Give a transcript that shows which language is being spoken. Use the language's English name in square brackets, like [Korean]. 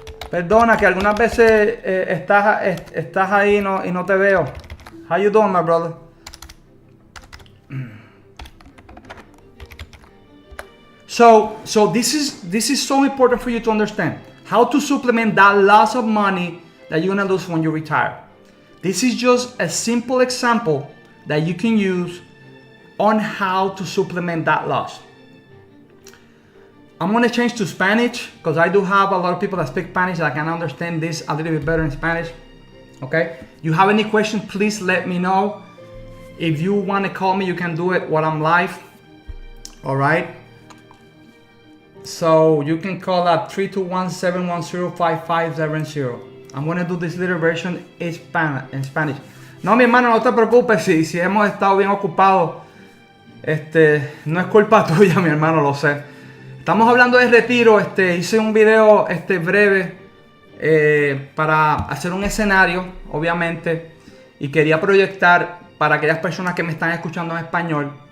[Spanish] Perdona que algunas veces estás ahí y no te veo. [English] How you doing, my brother? So this is so important for you to understand how to supplement that loss of money that you're gonna lose when you retire. This is just a simple example that you can use on how to supplement that loss. I'm gonna change to Spanish because I do have a lot of people that speak Spanish that can understand this a little bit better in Spanish. Okay? You have any questions, please let me know. If you want to call me, you can do it while I'm live. All right? So you can call at 321-710-5570. I'm going to do this little version in Spanish. [Spanish] No, mi hermano, no te preocupes si hemos estado bien ocupados. No es culpa tuya, mi hermano, lo sé. Estamos hablando de retiro. Hice un video breve para hacer un escenario, obviamente, y quería proyectar para aquellas personas que me están escuchando en español.